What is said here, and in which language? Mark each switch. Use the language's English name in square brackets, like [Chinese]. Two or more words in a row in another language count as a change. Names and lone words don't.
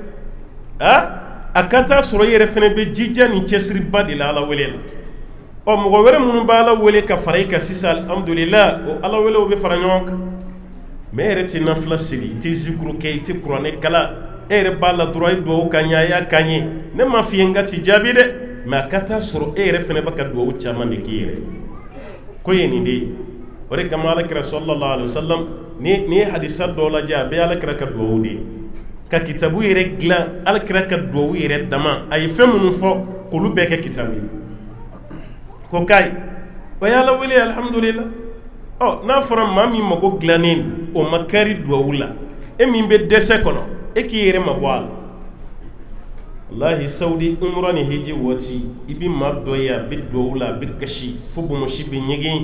[Bambara] a ka taa sɔrɔ i yɛrɛ fɛnɛ bɛ jija ni cɛsiriba de la ala wele la o mɔgɔ wɛrɛ minnu b'a la wele ka fara i kan sisan alhamdulillah o ala wele o bɛ fara ɲɔgɔn kan mɛ e yɛrɛ tɛ nafila seli i tɛ zikuru kɛ i tɛ kuranɛ kala e yɛrɛ b'a la dɔrɔn i duwawu ka ɲɛ a y'a kan ye ne ma f'i ye n ka t'i jaabi dɛ mɛ a ka taa sɔrɔ e yɛrɛ fɛnɛ bɛ ka duwawu caman de k'i yɛrɛ ko ye nin de ye o de kama alakira [Arabic] صلى الله عليه وسلم [Bambara] ni ye hadisa dɔw lajɛ a bɛ alakira ka duwawu de ye ka kitabu yɛrɛ dilan alakira ka duwawu yɛrɛ dama a ye fɛn minnu fɔ k'olu bɛɛ kɛ kitabu ye ko kai o yala wele alhamdulillah n'a fɔra maa min mago dilannen o ma kari duwawu la e min bɛ dɛsɛ kɔnɔ e k'i yɛrɛ mabɔ a la wallahi saudi umra ni hiji waati i bɛ maa dɔ ye a bɛ duwawu la a bɛ kasi fo bonbosi bɛ ɲɛgɛn